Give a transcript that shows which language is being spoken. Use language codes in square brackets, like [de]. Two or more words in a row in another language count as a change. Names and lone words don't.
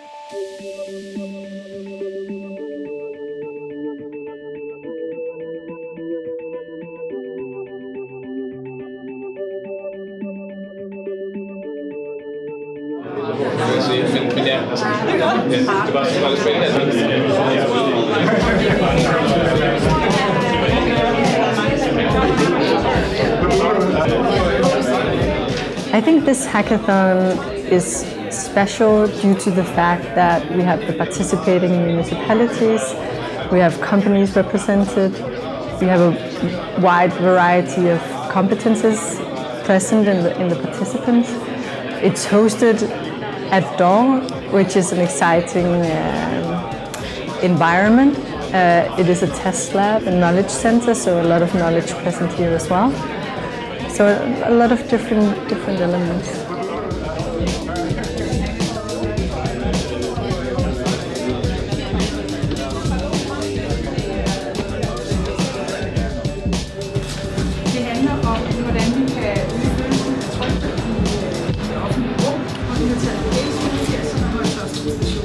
[da] Men ja, altså, det var lidt spændende. [en] I think this hackathon is special due to the fact that we have the participating municipalities, we have companies represented, we have a wide variety of competences present in the participants. It's hosted at Dawn, which is an exciting environment. It is a test lab and knowledge center, so a lot of knowledge present here as well. So a lot of different elements. [da] Det handler om, hvordan vi kan udfylde tryk i det offentlige rum, og vi har taget bevægelsen her som højtøjstation.